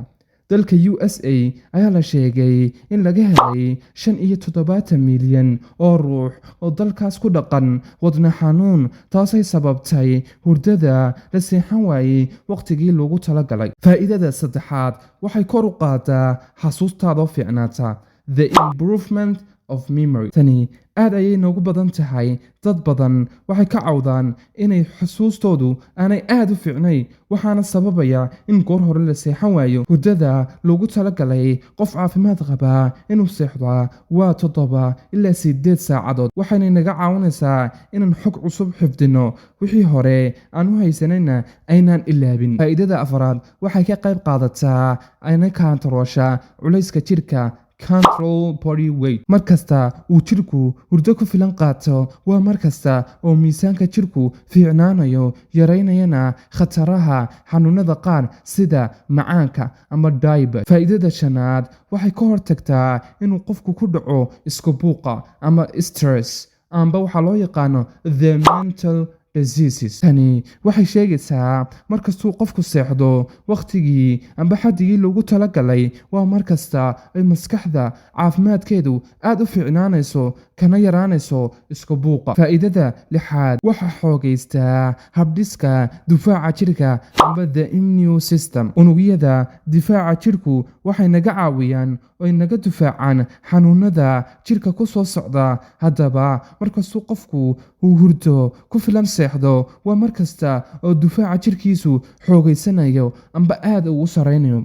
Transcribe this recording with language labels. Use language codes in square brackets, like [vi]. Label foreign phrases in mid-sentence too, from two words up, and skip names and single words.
[so] dalka USA ayaa la sheegay in laga helay 75 milyan oo ruux oo dalkaas ku dhaqan wadna xanuun, taasay sababtay hurdada la seexan waayey waqtigii loogu talagalay. faa'iidada saddexaad waxay kor u qaadaa xasuustaada oo fiicnaata. [en] The improvement of memory. [so] tani aad ayay noogu badan tahay. dad badan waxay ka cawdaan inay xusuustoodu aanay aad u fiicnay, waxaana sababaya in goor hore la seexan waayo. hurdada loogu talagalay qof caafimaad qaba inuu seexdaa waa 7 ilaa 8 saacadood. waxayna naga caawinaysaa inaan xog cusub xifdino, wixii hore aan u haysanayna aynaan ilaabin. faa'iidada afraad waxay ka qayb qaadataa ayna kaantaroosha culayska jirka. [en] control body weight. [so] markasta uu jirku hurdo ku filan qaato waa markasta oo miisaanka jirku fiicnaanayo, yaraynayana khataraha xanuunada qaar sida macaanka ama diabetes. faa'iidada shanaad waxay ka hortagtaa inuu qofku ku dhaco isku buuqa ama stress amba waxaa loo yaqaano [en] the mental diseases. [so] tani waxay sheegaysaa markastuu qofku seexdo waqtigii amba xaddigii loogu talagalay waa markasta ay maskaxda caafimaadkeedu aad u fiicnaanayso kana yaraanayso isku buuqa. faa'iidada lixaad waxaa xoogaystaa habdhiska difaaca jirka amba [en] the immune system. [so] unugyada difaaca jirku waxay naga caawiyaan oo naga difaacaan xanuunada jirka ku soo socda. haddaba markastuu qofku uu hurdo ku filan seexdo waa markasta oo difaaca jirkiisu xoogaysanayo amba aad uu sareynayo.